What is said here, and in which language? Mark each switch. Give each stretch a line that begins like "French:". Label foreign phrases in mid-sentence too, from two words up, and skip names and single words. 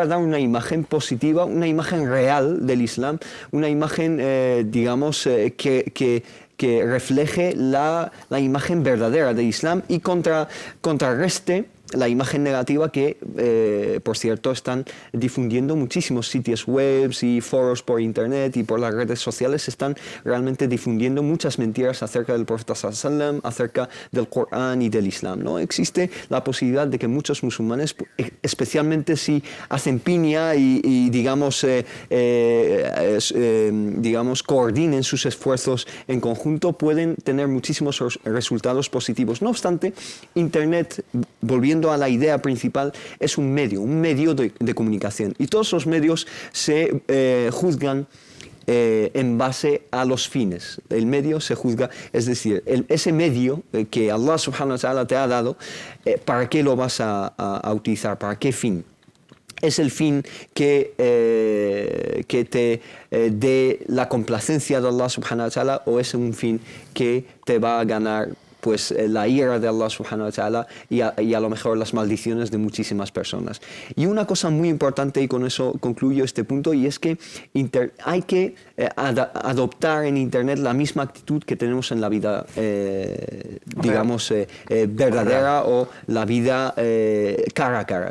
Spanish: dar una imagen positiva, una imagen real del Islam, una imagen, digamos, que refleje la imagen verdadera del Islam y contrarreste la imagen negativa que, por cierto, están difundiendo muchísimos sitios web y foros por Internet y por las redes sociales, están realmente difundiendo muchas mentiras acerca del Profeta
Arabic: صلى الله عليه وسلم,
Spanish: acerca del Corán y del Islam, ¿no? Existe la posibilidad de que muchos musulmanes, especialmente si hacen piña y digamos, coordinen sus esfuerzos en conjunto, pueden tener muchísimos resultados positivos. No obstante, Internet, volviendo a la idea principal, es un medio de comunicación y todos los medios se juzgan en base a los fines. El medio se juzga, es decir, ese medio que Allah
Arabic: سبحانه وتعالى
Spanish: te ha dado, ¿para qué lo vas a utilizar? ¿Para qué fin? ¿Es el fin que te dé la complacencia de Allah
Arabic: سبحانه وتعالى
Spanish: o es un fin que te va a ganar pues la ira de Allah
Arabic: سبحانه وتعالى
Spanish: y a lo mejor las maldiciones de muchísimas personas? Y una cosa muy importante, y con eso concluyo este punto, y es que hay que adoptar en Internet la misma actitud que tenemos en la vida, digamos, verdadera o la vida cara a cara.